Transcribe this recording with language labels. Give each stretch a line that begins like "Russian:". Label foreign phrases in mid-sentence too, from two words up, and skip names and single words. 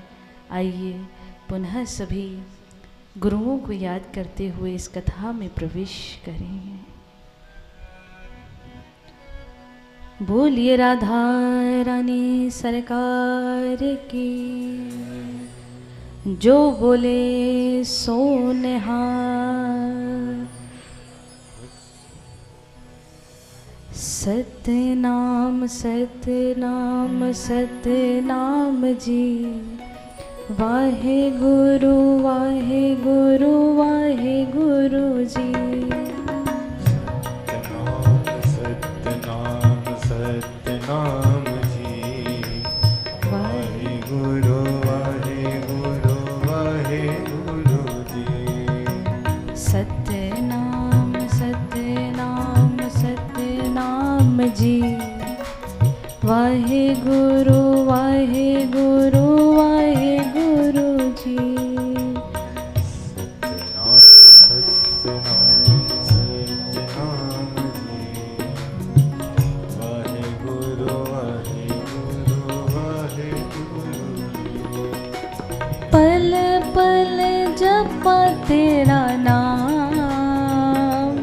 Hindi: आइए पुनः सभी गुरुओं को याद करते हुए इस कथा में प्रवेश करें। बोलिए राधा रानी सरकार की,
Punjabi: ਜੋ ਬੋਲੇ ਸੋ ਨਿਹਾਲ।
Hindi: सतनाम सतनाम सतनाम जी, वाहे गुरु वाहे गुरु वाहे गुरु जी। सतनाम जी, वाहे गुरु वाहे गुरु वाहे गुरु जी। सतनाम सतनाम सतनाम जी, वाहे गुरु वाहे गुरु वाहे गुरु जी। पल पल जपा तेरा नाम,